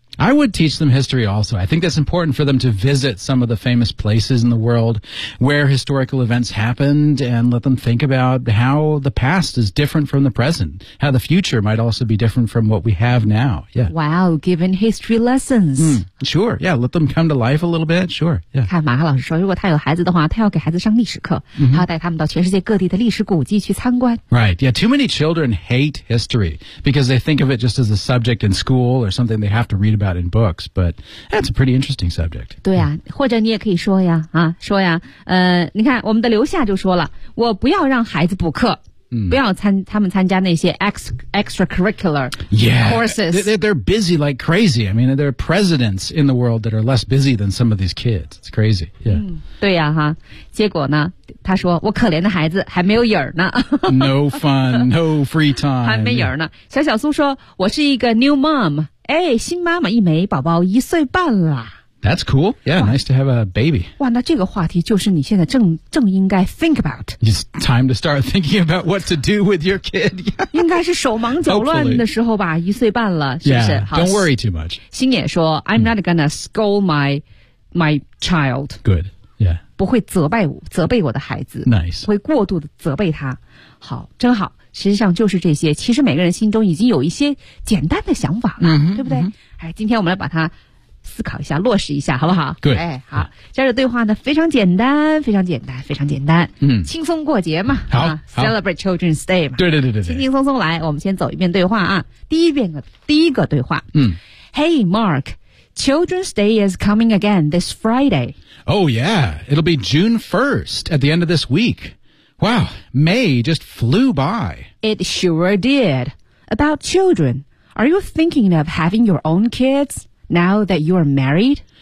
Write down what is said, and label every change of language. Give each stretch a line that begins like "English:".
English: I would teach them history also. I think that's important for them to visit some of the famous places in the world where historical events happened and let them think about how the past is different from the present, how the future might also be different from what we have now. Yeah. Wow, given history lessons. Sure, yeah, let them come to life a little bit, sure. Yeah.
Chinese: 看马克老师说如果他有孩子的话他要给孩子上历史课、他要带他们到全世界各地的历史古迹去参观。
English: Right, yeah, too many children hate history because they think of it just as a subject in school or something they have to read about in books, but that's a pretty interesting subject.
Chinese: 对啊或者你也可以说呀啊说呀你看我们的刘夏就说了我不要让孩子补课。不要他们参加那些 extracurricular courses.
English: Yeah, they're busy like crazy. I mean, there are presidents in the world that are less busy than some of these kids. It's crazy. Yeah.
Chinese: 对呀、哈结果呢他说我可怜的孩子还没有影儿呢。
English: No fun, no free time.
Chinese: 还没影儿呢。小小苏说我是一个 new mom. 哎新妈妈一枚宝宝一岁半了。
English: That's cool. Yeah, nice to have a baby.
Chinese: 哇，那这个话题就是你现在正应该
English: think about. It's time to start thinking about what to do with your kid.
Chinese: 应该是手忙脚乱的时候吧，一岁半了，是不是？
English: Yeah, don't worry too much.
Chinese: 星野说
English: I'm not gonna scold my child. Good. Yeah.
Chinese: 不会责备我的孩子。
English: Nice.
Chinese: 会过度的责备他。好，真好。实际上就是这些，其实每个人心中已经有一些简单的想法了、 mm-hmm, 对不对、 mm-hmm. 哎，今天我们来把它思考一下落实一下好不好
English: Good、
Chinese: 哎、好，接着对话呢非常简单非常简单非常简单嗯， mm-hmm. 轻松过节嘛好、
English: 啊、Celebrate Children's Day 嘛
Chinese: 对对对 对轻轻松松来我们先走一遍对话啊第一个对话嗯、mm-hmm.
English: Hey Mark Children's Day is coming again this Friday Oh yeah It'll be June 1st at the end of this weekWow, May just flew by. It sure did. About children, are you thinking of having your own kids now that you're married?